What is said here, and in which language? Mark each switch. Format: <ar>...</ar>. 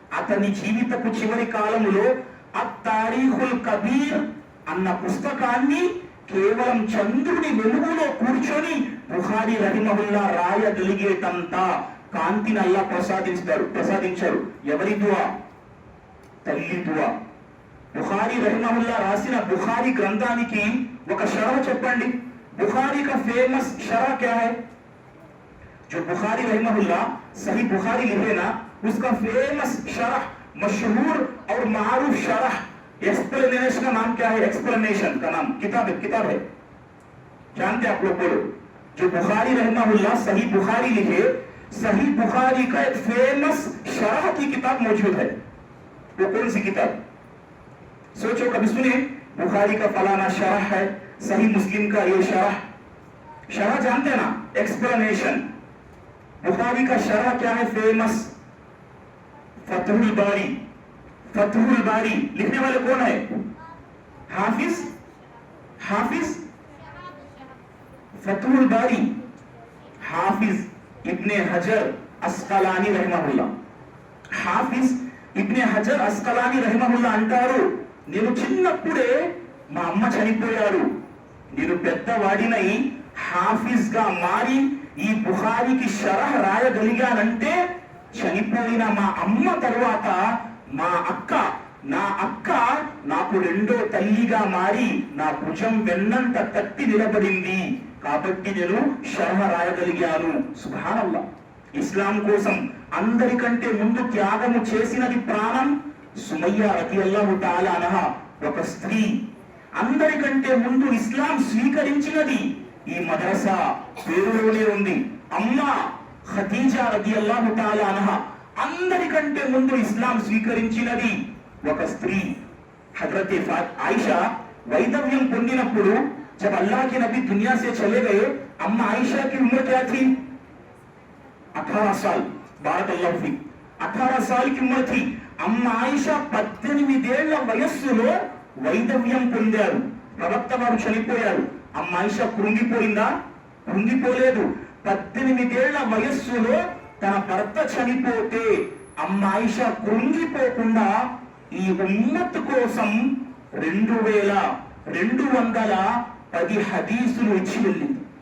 <te>అతని జీవితపు చివరి కాలంలో అత్తారీఖుల్ కబీర్ అన్న పుస్తకాన్ని కేవలం చంద్రుని వెలుగులో కూర్చొని బుఖారీ రహిమహుల్లా రాయగలిగేటంత కాంతిని అల్లా ప్రసాదించారు. ఎవరి దుఆ? తల్లి దుఆ. బుఖారీ రహిమహుల్లా రాసిన బుఖారీ గ్రంథానికి ఒక షరహ్ చెప్పండి.</te> <hi>बुखारी का फेमस शरह क्या है? जो बुखारी रहमहुल्लाह सही बुखारी लिखे ना, उसका फेमस शरह, मशहूर और मारूफ शरह, एक्सप्लेनेशन का नाम क्या है? एक्सप्लेनेशन का नाम किताब है, जानते आप लोग? बोलो। जो बुखारी रहमहुल्लाह सही बुखारी लिखे, सही बुखारी का एक फेमस शरह की किताब मौजूद है। वो कौन सी किताब? सोचो, कभी सुने? बुखारी का फलाना शरह है, सही मुस्लिम का ये शरह जानते हैं ना? एक्सप्लेनेशन। बुखारी का शरह क्या है? फेमस फतहुल बारी। फतहुल बारी लिखने वाले कौन है? हाफिज फतहुल बारी हाफिज इब्ने हजर अस्कलानी रहमहुल्लाह.</hi> <te>हाफिజ్ ఇబ్నే హజర్ అస్కలానీ రహిమహుల్లా అంటారు, నేను చిన్నప్పుడే మా అమ్మ చనిపోయారు, నేను పెద్దవాడినై హాఫిజ్ గా మారి ఈ బుఖారీకి షరహ్ రాయగలిగానంటే చనిపోయిన మా అమ్మ తరువాత నా అక్క నాకు రెండో తల్లిగా మారి నా భుజం వెన్నంత తట్టి నిలబడింది, కాబట్టి నేను షరహ్ రాయగలిగాను. సుబ్హానల్లాహ్. ఇస్లాం కోసం అందరికంటే ముందు త్యాగము చేసినది ప్రాణం సుమయ్య రదియల్లాహు తఆలా అన్హా, ఒక స్త్రీ. అందరికంటే ముందు ఇస్లాం స్వీకరించినది ఈ మదరసా పేరులోనే ఉంది. అమ్మ ఖదీజా రదియల్లాహు తఆలా అన్హా. అందరికంటే ముందు ఇస్లాం స్వీకరించినది ఒక స్త్రీ హజరత్ ఆయిషా. వైదవ్యం పొందినప్పుడు</te> <hi>जब अल्लाह के नबी दुनिया से चले गए, अम्मा आयशा की उम्र क्या थी? 18 साल. బారకల్లాహు ఫీక్. 18 साल की उम्र थी.</hi> <te>అమ్మ ఆయిషా 18 ఏళ్ల వయస్సులో వైదవ్యం పొందారు. ప్రవక్త వారు చనిపోయారు. అమ్మ ఆయిషా కృంగిపోయిందా? కృంగిపోలేదు. 18 ఏళ్ల వయస్సులో తన భర్త చనిపోతే అమ్మ ఆయిషా కృంగిపోకుండా ఈ ఉమ్మత్ కోసం 2210 హదీసులు ఇచ్చి వెళ్ళింది.</te>